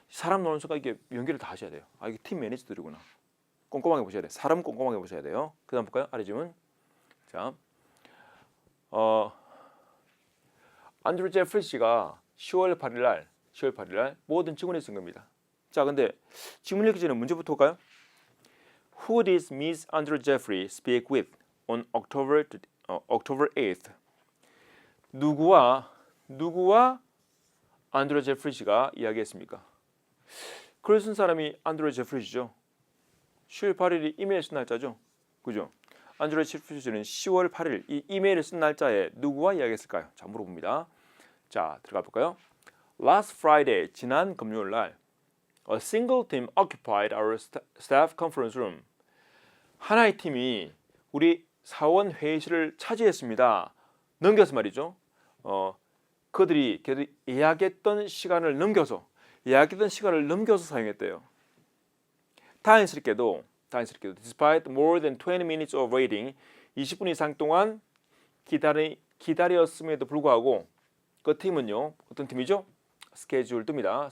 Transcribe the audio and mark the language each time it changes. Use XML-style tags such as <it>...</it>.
<ko>사람 나오는 순간 이게 연결을 다 하셔야 돼요. 아, 이게 팀 매니저들이구나. 꼼꼼하게 보셔야 돼요. 사람 꼼꼼하게 보셔야 돼요. 그 다음 볼까요? 아래 질문. 자, 안드루 제프리 씨가 10월 8일 날 모든 증언을 쓴 겁니다. 자, 근데 질문 읽기 전에 문제부터 볼까요?</ko> <en>Who did Miss Andrew Jeffrey speak with on October 8th?</en> <ko>누구와 안드루 제프리 씨가 이야기했습니까? 글을 쓴 사람이 안드루 제프리 씨죠. 10월 8일이 이메일 쓴 날짜죠. 그죠? 안드루 제프리 씨는 10월 8일 이 이메일을 쓴 날짜에 누구와 이야기했을까요? 자, 물어봅니다. 자, 들어가 볼까요?</ko> <en>Last Friday,</en> <ko>지난 금요일 날</ko> <en>A single team occupied our staff conference room.</en> <ko>하나의 팀이 우리 사원 회의실을 차지했습니다. 넘겨서 말이죠. 그들이 예약했던 시간을 넘겨서 사용했대요. 다행스럽게도</ko> <en>despite more than 20 minutes of waiting,</en> <ko>20분 이상 동안 기다렸음에도 불구하고 그 팀은요. 어떤 팀이죠? 스케줄 뜹니다.</ko>